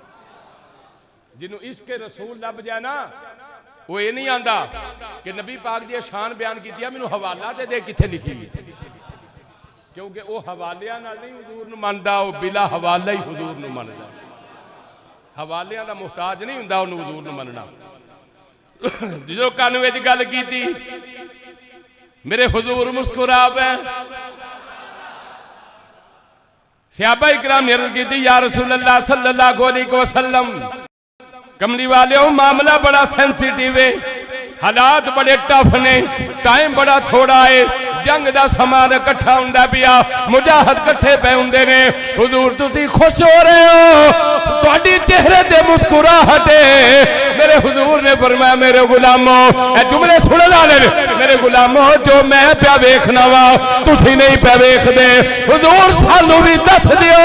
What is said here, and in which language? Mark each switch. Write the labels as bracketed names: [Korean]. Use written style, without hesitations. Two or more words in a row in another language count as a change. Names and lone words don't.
[Punjabi] جنہوں عشق رسول لبھ جائے نا او ایہ نہیں آندا کہ نبی پاک دی شان بیان کی مینوں حوالہ تے دے کتھے لکھی ہے کیونکہ وہ حوالیاں نال نہیں حضور نوں مندا او بلا حوالہ ہی حضور نوں مندا. حوالیاں دا محتاج نہیں ہندا اوہنوں حضور نوں مننا. جو کن وچ گل کیتی میرے حضور مسکرا پے صحابہ اکرام نے عرض کی [Arabic] يا رسول الله صلى الله عليه وسلم [Punjabi] کملی والے معاملہ بڑا سینسیٹو ہے حالات بڑے ٹف نے ٹائم بڑا تھوڑا ہے جنگ کا سامان اکٹھا ہندا پیا مجاہد اکٹھے پے ہندے نے حضور تسی خوش ہو رہے ہو تہاڈی چہرے تے مسکراہٹ میرے حضور نے فرمایا میرے غلاموں اے جملے سن والے میرے غلاموں جو میں پیا ویکھنا وا تسی نہیں پیا ویکھدے حضور سانوں بھی دس دیو.